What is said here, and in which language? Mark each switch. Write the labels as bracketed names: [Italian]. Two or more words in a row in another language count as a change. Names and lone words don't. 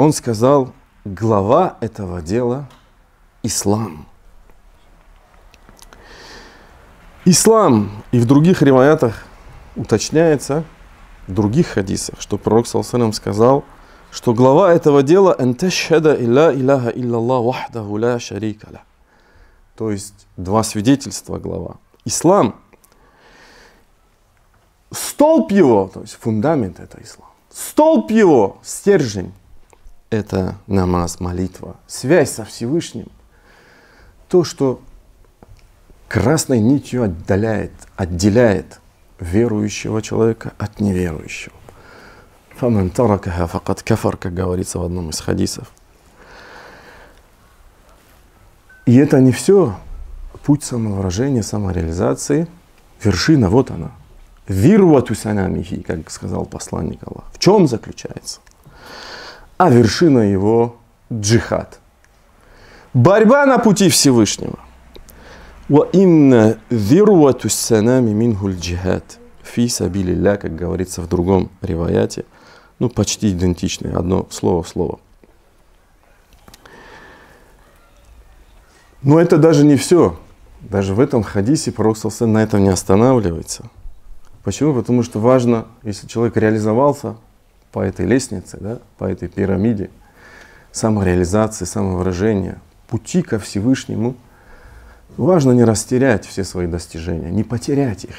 [Russian] Он сказал: глава этого дела – ислам. Ислам, и в других риваятах уточняется, в других хадисах, что пророк [Arabic] صلى الله عليه [Russian] сказал, что глава этого дела – [Arabic] «أن تشهد ألا إله إلا الله وحده لا شريك له». [Russian] То есть два свидетельства глава. Ислам, столб его, то есть фундамент – это ислам. Столб его, стержень – это намаз, молитва, связь со Всевышним. То, что красной нитью отделяет верующего человека от неверующего. [Arabic] «فمن تركها فقد كفر», [Russian] как говорится в одном из хадисов. И это не все. Путь самовыражения, самореализации, вершина, вот она. [Arabic] وذروة سنامه, [Russian] как сказал посланник Аллаха. В чем заключается? А вершина его джихад. Борьба на пути Всевышнего. [Arabic] وإن ذروة سنام منه الجهاد. في سبيل الله, [Russian] как говорится в другом риваяте. Ну, почти идентичное, одно слово в слово. Но это даже не все. Даже в этом хадисе пророк [Arabic] صلى الله عليه [Russian] на этом не останавливается. Почему? Потому что важно, если человек реализовался по этой лестнице, да, по этой пирамиде самореализации, самовыражения, пути ко Всевышнему, важно не растерять все свои достижения, не потерять их.